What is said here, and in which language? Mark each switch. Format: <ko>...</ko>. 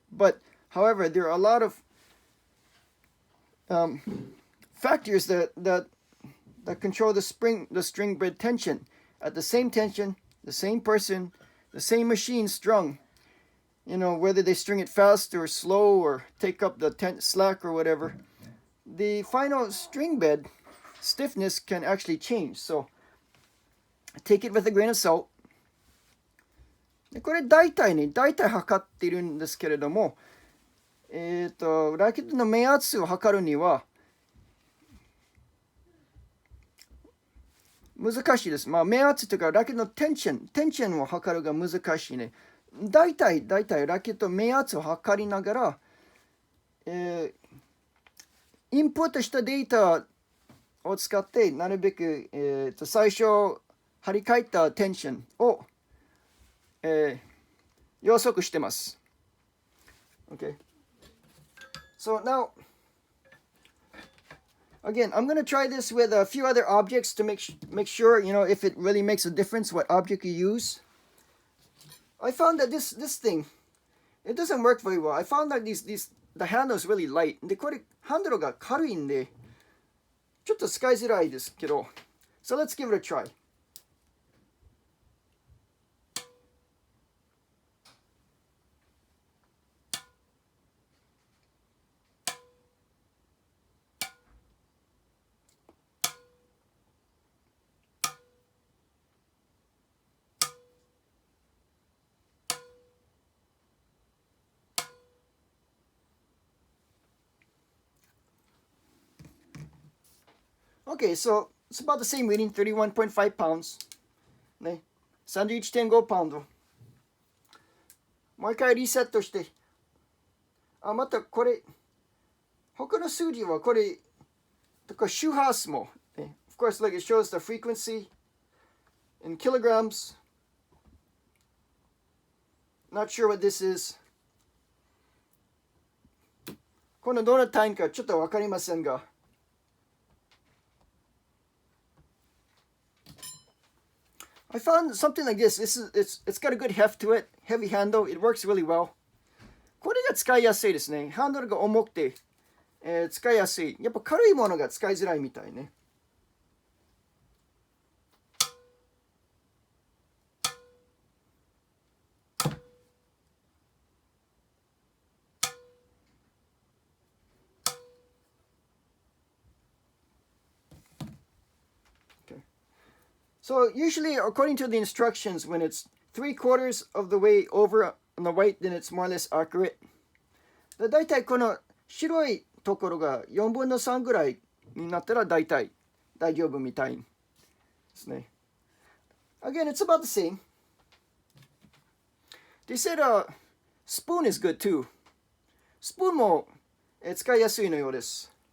<en>But however, there are a lot of factors that control the string bed tension. At the same tension, the same person, the same machine strung, whether they string it fast or slow or take up the slack or whatever, the final string bed stiffness can actually change. So take it with a grain of salt.</en> <ja>これ大体測っているんですけれども、ラケットの面圧を測るには難しいです。面圧というかラケットのテンションを測るが難しいね。大体ラケット面圧を測りながら、インプットしたデータを使ってなるべく、最初張り替えたテンションを、予測してます。</ja> <en>Okay. So now, again, I'm going to try this with a few other objects to make sure, if it really makes a difference what object you use. I found that this thing, it doesn't work very well. I found that the handle is really light.</en> <ja>で、これ、ハンドルが軽いんで、ちょっと使いづらいですけど。</ja> <en>So let's give it a try. Okay, so it's about the same reading, 31.5 pounds.</en> <ja>ね、31.5 パウンド。もう一回リセットして。またこれ、他の数字はこれ、周波数も。</ja> <en>Of course, like it shows the frequency in kilograms. Not sure what this is.</en> <ja>このどの単位かちょっとわかりませんが。</ja> <en>I found something like this. It's got a good heft to it. Heavy handle. It works really well.</en> <ja>これが使いやすいですね。ハンドルが重くて、使いやすい。やっぱ軽いものが使いづらいみたいね。</ja> <en>So usually, according to the instructions, when it's 3/4 of the way over on the white, then it's more or less accurate.</en> <ja>だいたいこの白いところが4分の3ぐらいになったらだいたい大丈夫みたいですね。</ja> <en>Again, it's about the same. They said spoon is good too.</en> <ja>スプーンも使いやすいのようです。</ja>